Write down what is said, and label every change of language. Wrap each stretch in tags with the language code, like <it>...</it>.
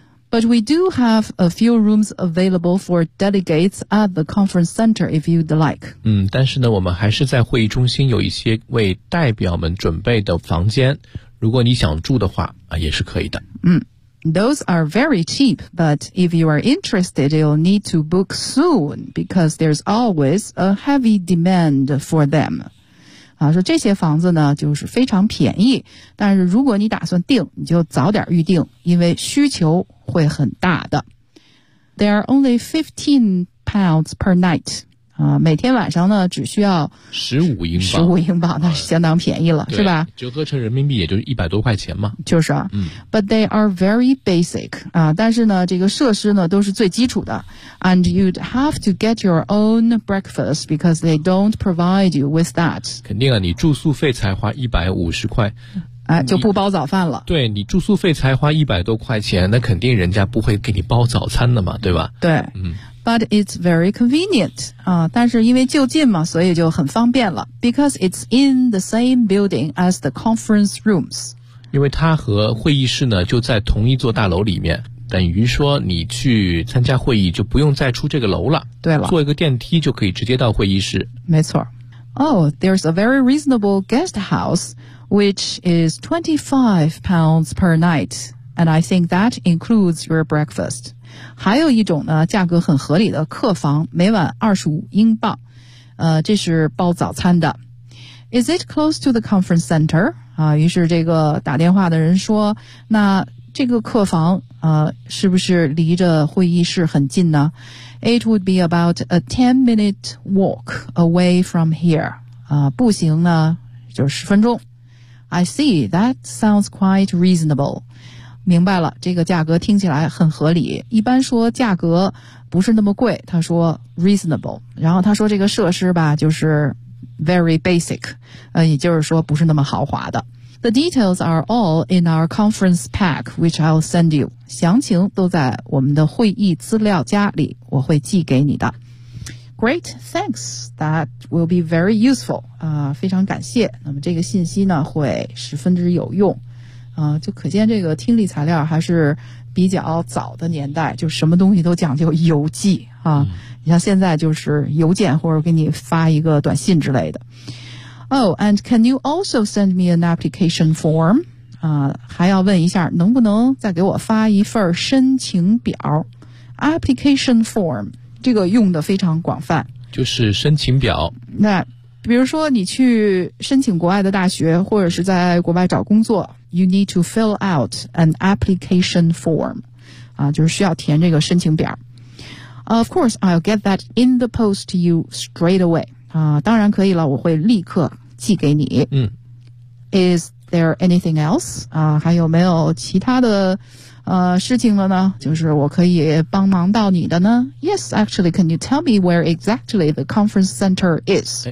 <en>But we do have a few rooms available for delegates at the conference center if you'd like、</en> <zh>嗯、但是呢我们还是在会议中心有一些为代表们准备的房间，如果你想住的话、也是可以的。嗯，</zh> <en>Those are very cheap, but if you are interested, you'll need to book soon because there's always a heavy demand for them.</en> <zh>啊，说这些房子呢，就是非常便宜，但是如果你打算订，你就早点预订，因为需求会很大的。</zh> <en>There are only £15 per night. 啊，</en> <zh>每天晚上呢，只需要 15英镑， 15英镑，那是相当便宜了，是吧？折合成人民币也就是100多块钱嘛。就是啊，嗯。</zh> <en>But they are very basic.</en> <zh>啊，但是呢，这个设施呢都是最基础的。</zh> <en>And you'd have to get your own breakfast because they don't provide you with that.</en> <zh>肯定啊，你住宿费才花150块。哎，就不包早饭了。对，你住宿费才花100多块钱，那肯定人家不会给你包早餐的嘛，对吧？对，嗯。</zh> <en>But it's very convenient,</en> <zh>啊，但是因为就近嘛，所以就很方便了。</zh> <en>Because it's in the same building as the conference rooms.</en> <zh>因为它和会议室呢，就在同一座大楼里面，等于说你去参加会议就不用再出这个楼了。对了。坐一个电梯就可以直接到会议室。没错。</zh> <en>Oh, there's a very reasonable guest house,which is £25 per night, and I think that includes your breakfast.</en> <zh>还有一种呢，价格很合理的客房，每晚25英镑，这是包早餐的。</zh> <en>Is it close to the conference center?</en> <zh>啊，于是这个打电话的人说，那这个客房，是不是离着会议室很近呢？</zh> <en>It would be about a 10-minute walk away from here.</en> <zh>啊，步行呢，就是10分钟。</zh> <en>I see, that sounds quite reasonable.</en> <zh>明白了，这个价格听起来很合理。一般说价格不是那么贵，他说 reasonable. 然后他说这个设施吧，就是</zh> <en>very basic,</en> <zh>也就是说不是那么豪华的。</zh> <en>The details are all in our conference pack, which I'll send you.</en> <zh>详情都在我们的会议资料夹里，我会寄给你的。</zh> <en>Great, thanks. That will be very useful.</en> <zh>非常感谢。那么这个信息呢会十分之有用。就可见这个听力材料还是比较早的年代，就什么东西都讲究邮寄啊。你像现在就是邮件或者给你发一个短信之类的。</zh> <en>Oh, and can you also send me an application form?</en> <zh>还要问一下能不能再给我发一份申请表。</zh> <en>Application form.</en> <zh>这个用的非常广泛，就是申请表。那比如说你去申请国外的大学或者是在国外找工作，</zh> <en>You need to fill out an application form.</en> <zh>啊，就是需要填这个申请表。</zh> <en>Of course, I'll get that in the post to you straight away.</en> <zh>啊，当然可以了，我会立刻寄给你。嗯。</zh> <en>Is there anything else?</en> <zh>啊，还有没有其他的事情了呢，就是我可以帮忙到你的呢。</zh> <en>Yes, actually, can you tell me where exactly the conference center is?</en>